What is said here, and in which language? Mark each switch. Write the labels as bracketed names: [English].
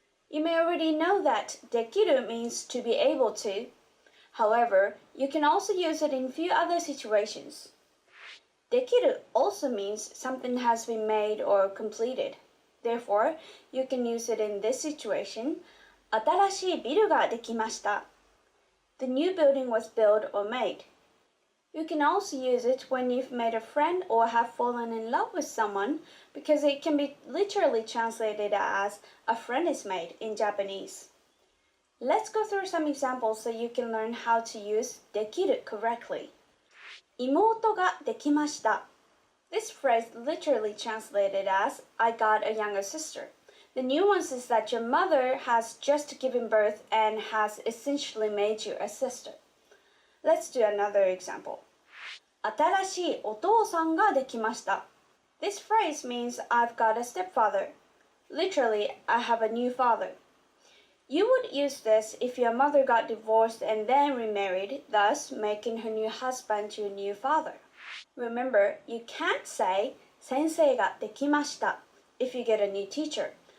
[English] You may already know that dekiru means to be able to. However, you can also use it in a few other situations. Dekiru also means something has been made or completed. Therefore, you can use it in this situation. [Japanese] 新しいビルができました。 [English] The new building was built or made. You can also use it when you've made a friend or have fallen in love with someone because it can be literally translated as a friend is made in Japanese. Let's go through some examples so you can learn how to use できる correctly. [Japanese] 妹ができました. [English] This phrase literally translated as I got a younger sister. The nuance is that your mother has just given birth and has essentially made you a sister. Let's do another example. [Japanese] 新しいお父さんができました. [English] This phrase means I've got a stepfather. Literally, I have a new father. You would use this if your mother got divorced and then remarried, thus making her new husband your new father. Remember, you can't say [Japanese] 先生ができました [English] if you get a new teacher.